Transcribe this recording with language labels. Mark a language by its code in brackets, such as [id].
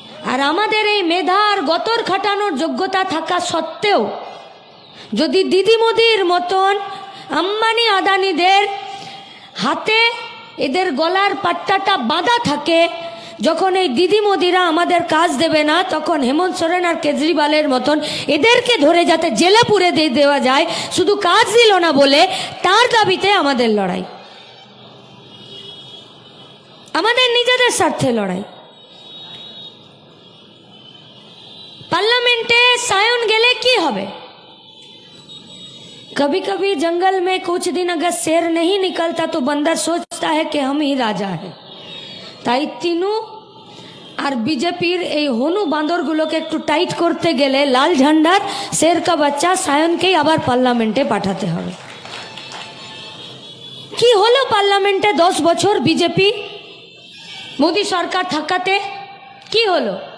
[bn] আর আমাদের এই মেধা আর গতর খাটানোর যোগ্যতা থাকা সত্ত্বেও যদি দিদি মোদির মতন আম্বানি আদানিদের হাতে এদের গলার পাট্টাটা বাঁধা থাকে, যখন এই দিদি মোদিরা আমাদের কাজ দেবে না, তখন হেমন্ত সোরেন আর কেজরিওয়ালের মতন এদেরকে ধরে যাতে জেলে পুরে দেওয়া যায়, শুধু কাজ দিল না বলে, তার দাবিতে আমাদের লড়াই, আমাদের নিজেদের স্বার্থে লড়াই। पार्लियामेंटे सायन गेले की हबे, [hi] कभी कभी जंगल में कुछ दिन अगर शेर नहीं निकलता तो बंदर सोचता है कि हम ही राजा है। [bn] তাই তিনু আর বিজেপির এই হনু বাঁদরগুলোকে একটু টাইট করতে গেলে লাল ঝান্ডার [hi] শের কা বাচ্চা [bn] সায়নকেই আবার পার্লামেন্টে পাঠাতে হবে। কি হলো পার্লামেন্টে 10 বছর বিজেপি মোদি সরকার থাকাতে? কি হলো?